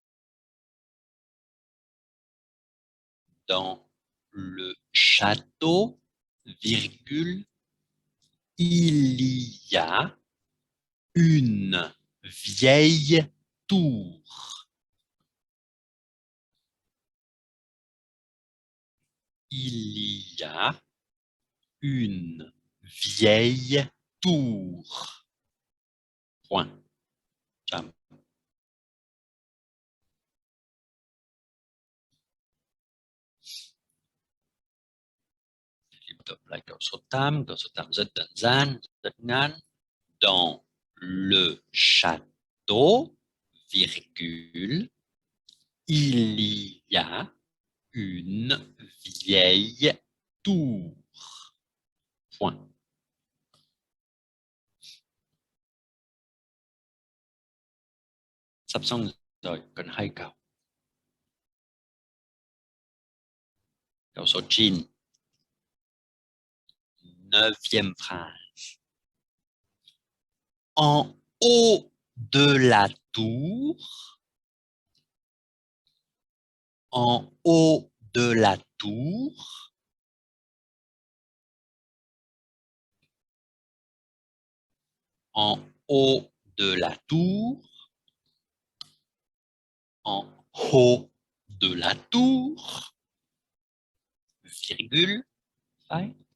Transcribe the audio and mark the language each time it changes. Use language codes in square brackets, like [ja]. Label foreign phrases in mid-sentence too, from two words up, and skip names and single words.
[fr] Dans le château, virgule, il y a une vieille tour. il y a une vieille tour. Point. Jam. [vi] Tiếp tục lại câu số 8. Câu số 8 rất đơn giản, rất ngắn. [fr] Dans le château, virgule, il y a une vieille tour. Point. [vi] Sắp xong rồi, còn 2 câu. Câu số 9. [fr] 9e phrase. En haut de la tour, en haut de la tour, en haut de la tour, en haut de la tour, virgule, ouais.